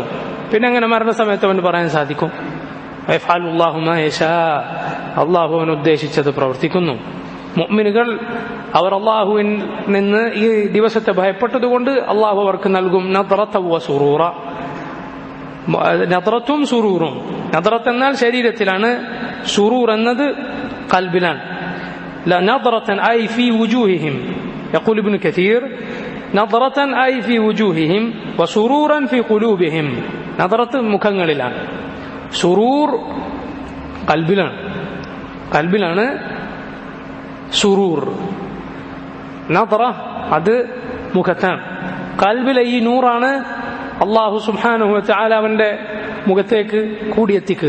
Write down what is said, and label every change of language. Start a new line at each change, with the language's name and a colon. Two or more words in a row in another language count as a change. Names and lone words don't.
Malayalam: പിന്നെ അങ്ങനെ മരണസമയത്ത് അവന് പറയാൻ സാധിക്കും?
Arabic: يفعل الله ما يشاء,
Malayalam: അള്ളാഹു അവൻ ഉദ്ദേശിച്ചത് പ്രവർത്തിക്കുന്നു. മുഅ്മിനുകൾ അവർ അള്ളാഹുവിൽ നിന്ന് ഈ ദിവസത്തെ ഭയപ്പെട്ടതുകൊണ്ട് അള്ളാഹു അവർക്ക് നൽകും
Arabic: نضرة وسرورا.
Malayalam: നദ്റത്തും സുറൂറും. നദ്റത്ത് എന്നാൽ ശരീരത്തിലാണ്, സുറൂർ എന്നത് ഖൽബിലാണ്.
Arabic: نظرة أي في وجوههم يقول ابن كثير نظرة أي في وجوههم وسرورا في قلوبهم.
Malayalam: نظرة മുഖങ്ങളിലാണ്, സുറൂർ ഖൽബിലാണ് സുറൂർ. നദ്റ അത് മുഖത്താണ്. ഖൽബിലെ ഈ നൂറാണ് അല്ലാഹു
Arabic: سبحانه وتعالى
Malayalam: അവന്റെ മുഖത്തേക്ക് കൂടിയെത്തിക്കുക.